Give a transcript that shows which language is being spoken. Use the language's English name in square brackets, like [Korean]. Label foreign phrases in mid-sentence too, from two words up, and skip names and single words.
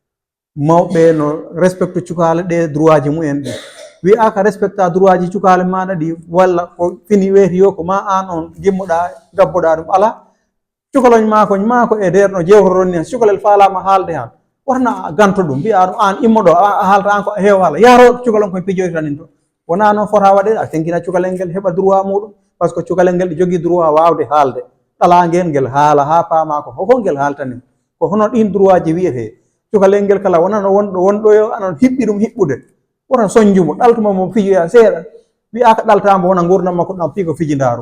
[Fula] Mawɓe no respecte cukale ɗe droit ji mumen ɗi, wi'a ka respecta droit ji cukale maɗa ɗi, walla ko fini weeti yo ko ma an on gimmoɗa gabboɗa ɗum, ala cukaloñ mako e nder no jewtoron ni, cukalel falama haalde han, wotana ganto ɗum mbiya ɗum an immoɗo a haalta an ko heew haala, yaro cukalon koye pijoyta nin to. Wona noon fota waɗe, a tenkina cukalel ngel heɓa droit muɗum, [French] par ce que [Fula] cukalel ngel ɗi jogui droit wawde haalde ɗalangel ngel haala ha paama ko hoko ngel haaltani, ko hono ɗin droit ji wiyete. Cukalel ngel kala wonano wonɗo yo anon hiɓɓi ɗum hiɓɓude, wotan soñjumo ɗaltuma mo fijoya seeɗa, wi'a ka ɗaltamo wona gurdam makko ɗam fi ko fijindaru.